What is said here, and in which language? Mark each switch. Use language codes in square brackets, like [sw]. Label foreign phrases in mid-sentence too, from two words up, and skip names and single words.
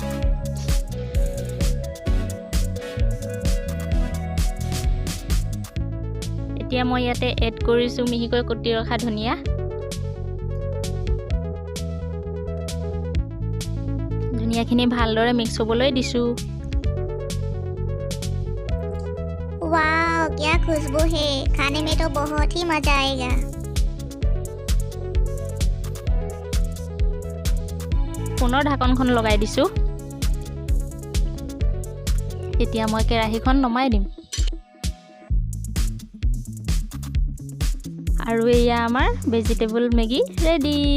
[as] এতিয়া মই ইয়াতে এড কৰিছোঁ মিহিকৈ কুটি ৰখা ধনিয়া। ধনিয়াখিনি ভালদৰে মিক্স হ'বলৈ দিছোঁ। [hi] वाओ, क्या खुशबू है। खाने में तो बहुत ही मजा आएगा। [as] পুনৰ ঢাকনখন লগাই দিছোঁ। এতিয়া মই কেৰাহীখন নমাই দিম। আৰু এয়া আমাৰ ভেজিটেবল মেগী ৰেডি।